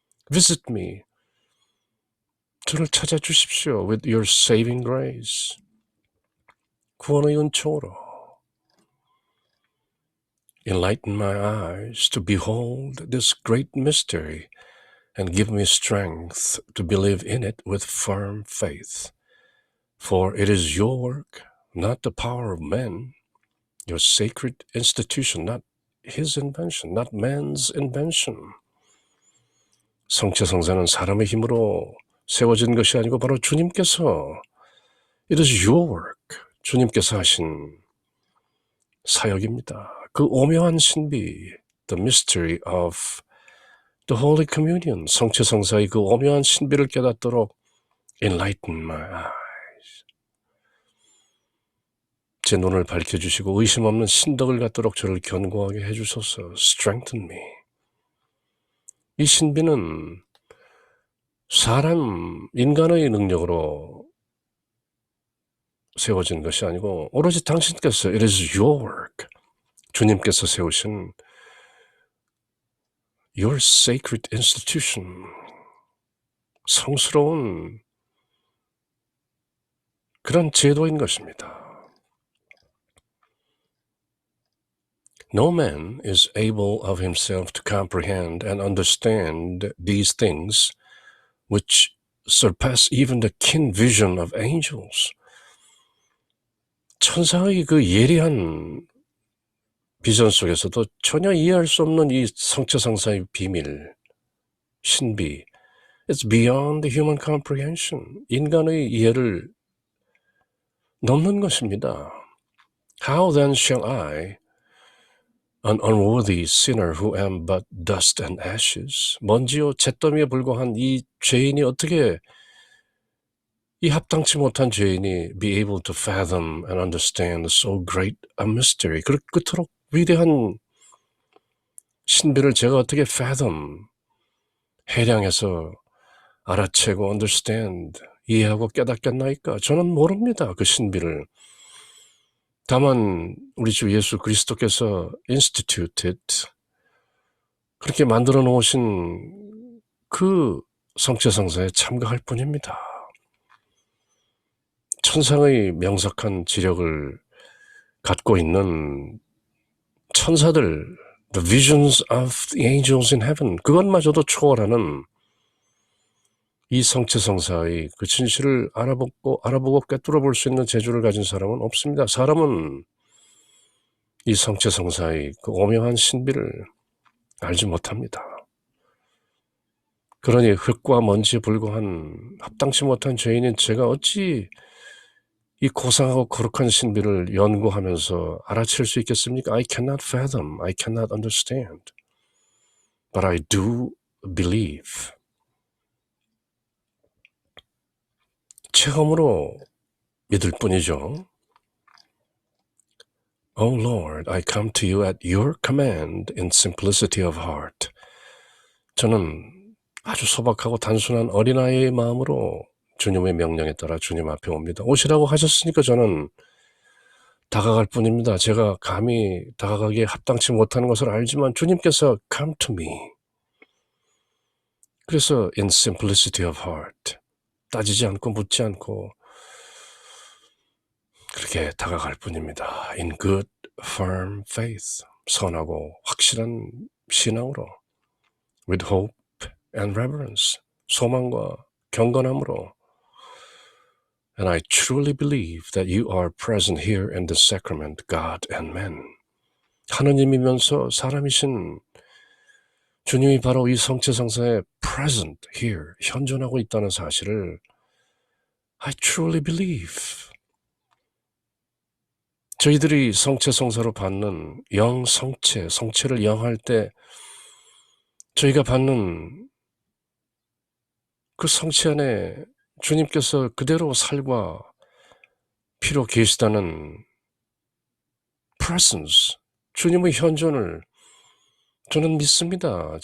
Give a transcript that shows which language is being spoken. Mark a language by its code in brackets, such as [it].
[en] Visit me, [ko] 저를 찾아주십시오. [en] with your saving grace, [ko] 구원의 은총으로. [en] Enlighten my eyes to behold this great mystery and give me strength to believe in it with firm faith. For it is your work, not the power of man, your sacred institution, not his invention, not man's invention. [ko] 성체성사는 사람의 힘으로 세워진 것이 아니고 바로 주님께서, [en] it is your work, [ko] 주님께서 하신 사역입니다. 그 오묘한 신비, [en] the mystery of the Holy Communion, [ko] 성체성사의 그 오묘한 신비를 깨닫도록 [en] enlighten my eyes, [ko] 제 눈을 밝혀주시고 의심 없는 신덕을 갖도록 저를 견고하게 해주소서. [en] strengthen me. [ko] 이 신비는 사람, 인간의 능력으로 세워진 것이 아니고 오로지 당신께서 [en] it is your work, [ko] 주님께서 세우신 [en] your sacred institution, [ko] 성스러운 그런 제도인 것입니다. [en] No man is able of himself to comprehend and understand these things which surpass even the keen vision of angels. [ko] 천사의 그 예리한 비전 속에서도 전혀 이해할 수 없는 이 성체성사의 비밀, 신비, [en] it's beyond the human comprehension. [ko] 인간의 이해를 넘는 것입니다. [en] How then shall I, an unworthy sinner who am but dust and ashes, [ko] 먼지요 잿더미에 불과한 이 죄인이 어떻게, 이 합당치 못한 죄인이 [en] be able to fathom and understand so great a mystery, [ko] 그토록 위대한 신비를 제가 어떻게 [en] fathom, [ko] 해량해서 알아채고 [en] understand, [ko] 이해하고 깨닫겠나이까? 저는 모릅니다, 그 신비를. 다만 우리 주 예수 그리스도께서 [en] instituted, [ko] 그렇게 만들어 놓으신 그 성체성사에 참가할 뿐입니다. 천상의 명석한 지력을 갖고 있는 천사들, [en] the visions of the angels in heaven, [ko] 그것마저도 초월하는 이 성체성사의 그 진실을 알아보고 꿰뚫어 볼 수 있는 재주를 가진 사람은 없습니다. 사람은 이 성체성사의 그 오묘한 신비를 알지 못합니다. 그러니 흙과 먼지에 불과한 합당치 못한 죄인인 제가 어찌 이 고상하고 거룩한 신비를 연구하면서 알아챌 수 있겠습니까? [en] I cannot fathom, I cannot understand, but I do believe. [ko] 체험으로 믿을 뿐이죠. [en] Oh Lord, I come to you at your command in simplicity of heart. [ko] 저는 아주 소박하고 단순한 어린아이의 마음으로 주님의 명령에 따라 주님 앞에 옵니다. 오시라고 하셨으니까 저는 다가갈 뿐입니다. 제가 감히 다가가기에 합당치 못하는 것을 알지만 주님께서 [en] come to me. [ko] 그래서 [en] in simplicity of heart, [ko] 따지지 않고 묻지 않고 그렇게 다가갈 뿐입니다. [en] In good, firm faith, [ko] 선하고 확실한 신앙으로, [en] with hope and reverence, [ko] 소망과 경건함으로. [en] And I truly believe that you are present here in the sacrament, God and man. [ko] 하느님이면서 사람이신 주님이 바로 이 성체성사에 [en] present here, [ko] 현존하고 있다는 사실을 [en] I truly believe. [ko] 저희들이 성체성사로 받는 영성체, 성체를 영할 때 저희가 받는 그 성체 안에 주님께서 그대로 살과 피로 계시다는 presence, 주님의 현존을 저는 믿습니다.